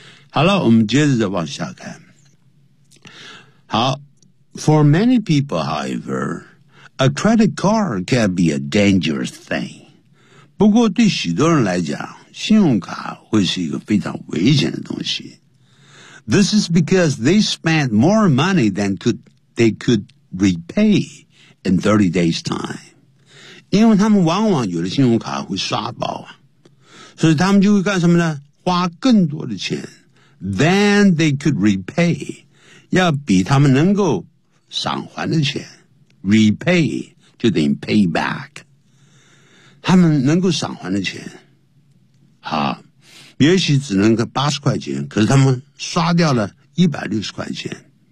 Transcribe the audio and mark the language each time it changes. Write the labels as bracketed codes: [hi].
[zh] 好了，我们接着再往下看。好， [en] for many people however， A credit card can be a dangerous thing. [zh] 不过对许多人来讲，信用卡会是一个非常危险的东西。 [en] This is because they spent more money than they could repay in 30 days time. [zh] 因为他们往往有的信用卡会刷爆啊，所以他们就会干什么呢？花更多的钱 [en] than they could repay， [zh] 要比他们能够偿还的钱。 Repay 就等于 pay back， 他们能够偿还的钱，好，也许只能个80块钱，可是他们刷掉了160块钱。